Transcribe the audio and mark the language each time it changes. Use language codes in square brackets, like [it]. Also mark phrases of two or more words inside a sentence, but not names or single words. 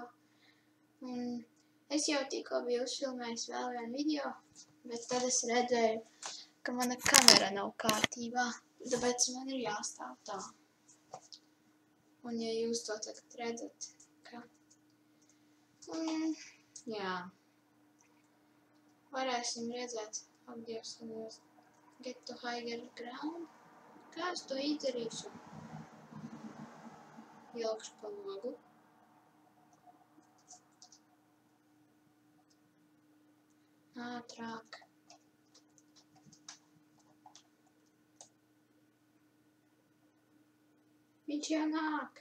[lv] Un es jau tikko biju uzfilmējis vēl vienu video, bet tad es redzēju, ka mana kamera nav kārtībā, tāpēc man ir jāstāv tā. Un ja jūs to tagad redzat, ka, jā, varēsim redzēt, ak, Dievs, [en] get to higher ground. [lv] Kā es to izdarīšu? Ielikšu pa logu. Ātrāk. Viņš jau nāk.